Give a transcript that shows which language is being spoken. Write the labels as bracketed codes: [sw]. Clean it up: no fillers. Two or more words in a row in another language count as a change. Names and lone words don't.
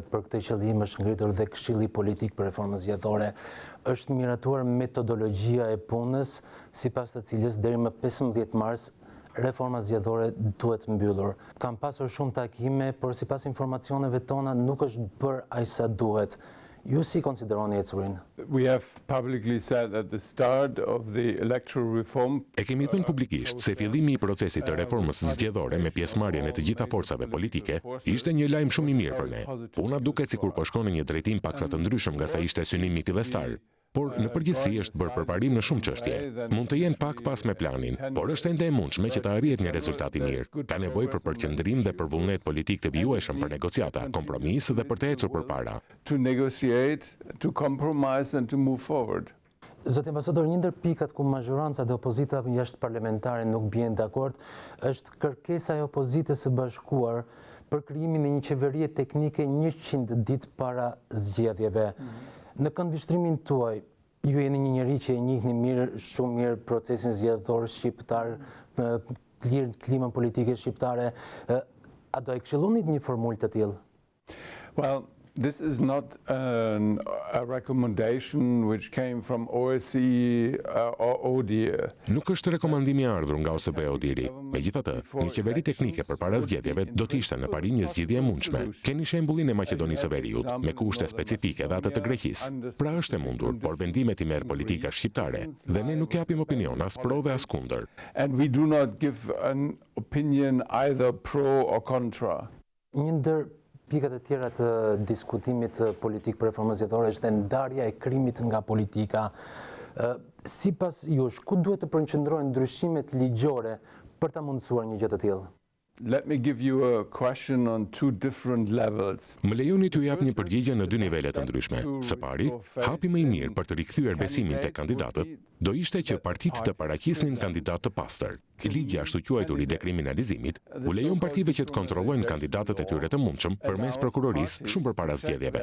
[sq] Për këtë qëllim është ngritur dhe Këshilli Politik për Reformën Zgjedhore. Është miratuar metodologjia e punës, sipas të cilës deri më 15 mars reforma zgjedhore duhet mbyllur. Kam pasur shumë takime, por sipas informacioneve tona nuk është bërë aq sa duhet. Ju si konsideroni ecurinë? [en] We have publicly said at the start of the electoral reform. [sq] E kemi thënë publikisht se fillimi i procesit të reformës zgjedhore me pjesëmarrjen e të gjitha forcave politike ishte një lajm shumë i mirë për ne. Puna duket sikur po shkon në një drejtim paksa të ndryshëm nga sa ishte synimi fillestar. Por në përgjithësi është bërë përparim në shumë çështje. Mund të jenë pak pas me planin, por është ende e mundshme që të arrihet një rezultat i mirë. Ka nevojë për përqendrim dhe për vullnet politik të vijueshëm për negociata, kompromis dhe për të ecur përpara. [en] To negotiate, to compromise and to move forward. [sq] Zoti ambasador, një ndër pikat ku mazhoranca dhe opozita jashtë parlamentare nuk bien dakord është kërkesa e opozitës së bashkuar për krijimin e një qeverie teknike 100 ditë para zgjedhjeve. Në këndvështrimin tuaj, ju jeni një njerëz që e njihni mirë, shumë mirë procesin zgjedhor shqiptar, klimën politike shqiptare, a do e këshillonit një formulë të tillë? [en] Well, this is not a recommendation which came from OSBE or ODIHR. [sq] Nuk është rekomandimi i ardhur nga OSBE-ODIHR-i. Megjithatë, një qeveri teknike përpara zgjedhjeve do të ishte në parim një zgjidhje e mundshme. Keni shembullin e Maqedonisë së Veriut me kushte specifike dhe atë të Greqisë. Pra është e mundur, por vendimet i merr politika shqiptare dhe ne nuk japim opinion as pro dhe as kundër. [en] And we do not give an opinion either pro or contra. [sq] Një ndër pikat e tjera të diskutimit politik për reformën zgjedhore është ndarja e krimit nga politika. Sipas jush, ku duhet të përqendrohen ndryshimet ligjore për ta mundësuar një gjë të tillë? [en] Let me give you a question on two different levels. [sq] Më lejoni t'ju jap një përgjigje në dy nivele të ndryshme. Së pari, hapi më i mirë për të rikthyer besimin tek kandidatët do ishte që partitë të paraqisnin kandidat të pastër. Ligji ashtu quajtur i dekriminalizimit u lejon partive që të kontrollojnë kandidatët e tyre të mundshëm përmes prokurorisë shumë përpara zgjedhjeve.